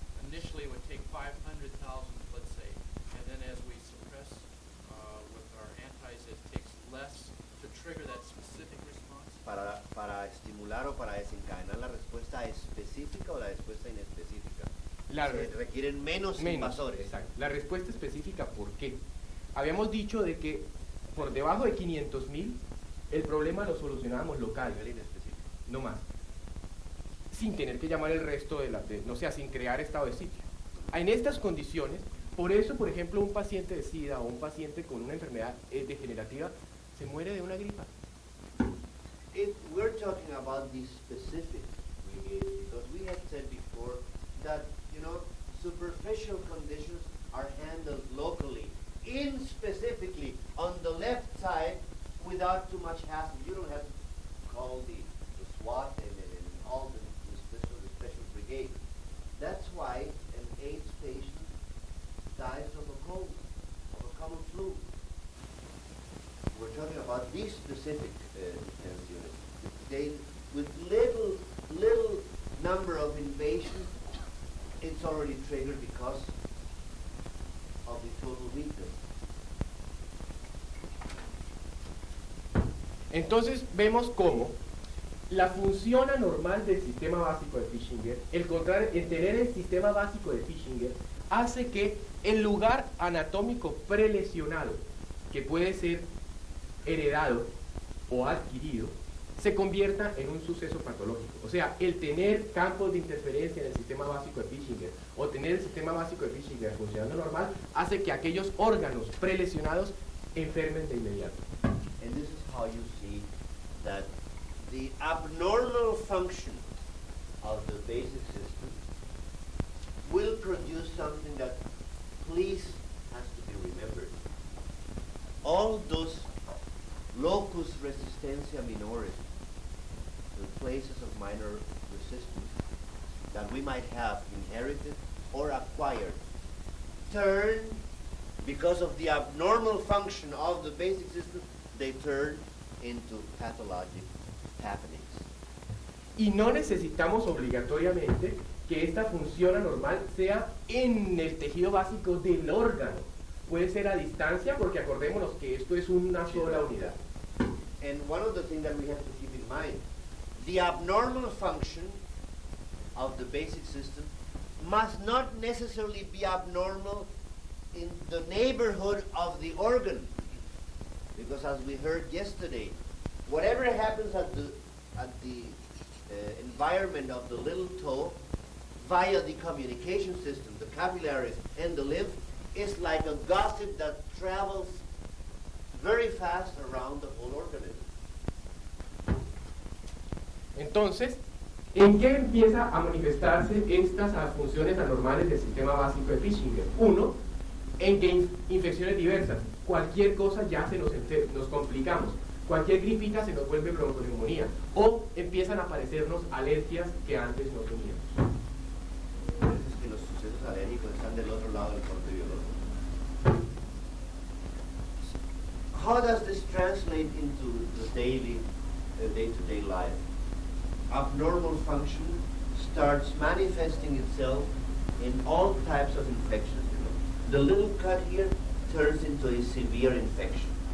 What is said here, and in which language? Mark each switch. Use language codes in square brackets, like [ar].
[en] Initially, it would take 500,000, let's say, and then as we suppress with our antis, it takes less to trigger that specific response. [es] Para estimular o para desencadenar la respuesta específica o la respuesta inespecífica. Se requieren menos invasores. Exacto. La respuesta específica, ¿por qué? Habíamos dicho de que por debajo de 500.000 el problema lo solucionábamos local, A nivel inespecífico. no más, sin tener que llamar el resto no sea, sin crear estado de sitio. En estas condiciones, por eso, por ejemplo, un paciente de SIDA o un paciente con una enfermedad degenerativa se muere de una gripa. [en] If we're talking about the specific radiation, because we had said before that, superficial conditions are handled locally, specifically on the left side without too much hassle. You don't have to call the SWAT and all the special brigade. That's why an AIDS patient dies of a cold, of a common flu. We're talking about these specific defense units. They, with little number of invasions, it's already triggered because of the total weakness. [es] Entonces vemos cómo la función anormal del sistema básico de Fischinger, el tener el sistema básico de Fischinger, hace que el lugar anatómico prelesionado, que puede ser heredado o adquirido, se convierta en un suceso patológico. O sea, el tener campos de interferencia en el sistema básico de Pischinger o tener el sistema básico de Pischinger funcionando normal hace que aquellos órganos prelesionados enfermen de inmediato. [en] And this is how you see that the abnormal function of the basic system will produce something that, please, has to be remembered. All those locus resistencia minoris, the places of minor resistance that we might have inherited or acquired, turn, because of the abnormal function of the basic system, they turn into pathologic happenings. [es] Y no necesitamos obligatoriamente que esta función anormal sea en el tejido básico del órgano. Puede ser a distancia porque acordémonos que esto es una sola unidad. [en] And one of the things that we have to keep in mind, the abnormal function of the basic system must not necessarily be abnormal in the neighborhood of the organ. Because as we heard yesterday, whatever happens at the environment of the little toe via the communication system, the capillaries and the lymph, is like a gossip that travels very fast around the whole organism. [es] Entonces, ¿en qué empieza a manifestarse estas funciones anormales del sistema básico de Pischinger? Uno, en que infecciones diversas, cualquier cosa ya nos complicamos, cualquier gripita se nos vuelve bronconeumonía, o empiezan a aparecernos alergias que antes no teníamos. Por eso es que los sucesos alérgicos están del otro lado del corte biológico. [en] How does this translate into the day-to-day life? Abnormal function starts manifesting itself in all types of infections. The little cut here turns into a severe infection.